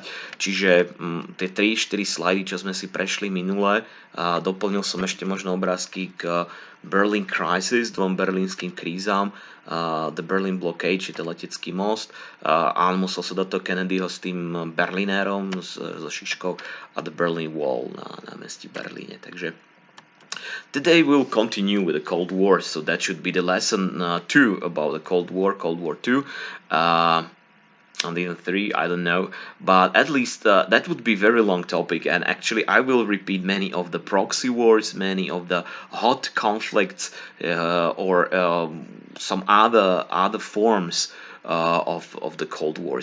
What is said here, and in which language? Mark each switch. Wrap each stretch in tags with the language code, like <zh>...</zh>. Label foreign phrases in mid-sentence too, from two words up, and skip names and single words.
<sk>Čiže tie 3-4 slajdy, čo sme si prešli minule, doplnil som ešte možno obrázky k Berlin Crisis, dvom berlínskym krízam, The Berlin Blockade, či ten letecký most, a musel sa do toho Kennedyho s tým Berlinérom, so šiškou, a The Berlin Wall na meste Berlíne.</sk> <en>Takže today we'll continue with the Cold War, so that should be the lesson 2 about the Cold War II, and even 3, I don't know, but at least that would be very long topic, and actually I will repeat many of the proxy wars, many of the hot conflicts, or some other forms of the Cold War.</en>